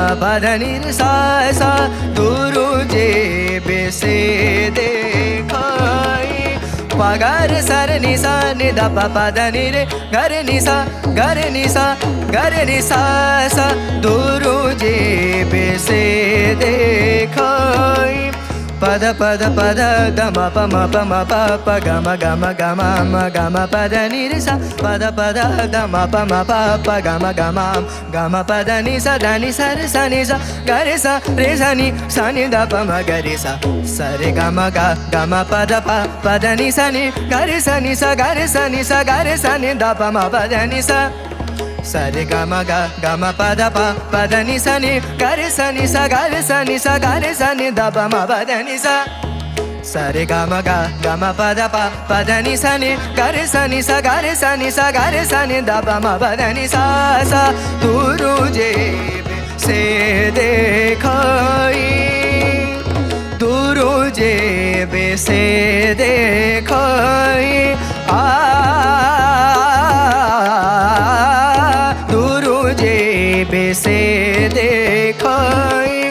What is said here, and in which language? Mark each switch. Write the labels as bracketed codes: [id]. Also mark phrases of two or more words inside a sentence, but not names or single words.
[bn] পা ধা নি রে সা সা দুরুজে বেশে দেখাই পা গা রে সা রে নি সা নি ধা পা পা ধা নি রে গা রে নি সা গা রে নি সা গা রে নি সা সা দুরুজে বেশে [te] দেখাই పద పద పద గమ పమ పమ ప గమ గమ గమ మ గమ పద నిరి స పద పద గమ పమ ప గమ గమ గమ పద ని స ద ని స రి స ని స గ రి స రి స ని స ని ద ప మ గ రి స స రి గమ గ గమ పద ప పద ని స ని గ రి స ని స గ రి స ని స గ రి స ని ద ప మ పద ని స సరి గమ గ గమ పద ప పద ని స ని గ రి స ని స గ రి స ని స గ రి స ని ద ప మ పద ని స సరి గమ గ గమ పద ప పద ని స ని గ రి స ని స గ రి స ని స గ రి స ని ద ప మ పద ని స స [bn] দুরুজে সে দেখাই দুরুজে বেশে দেখাই দুরুজে বেশে দেখাই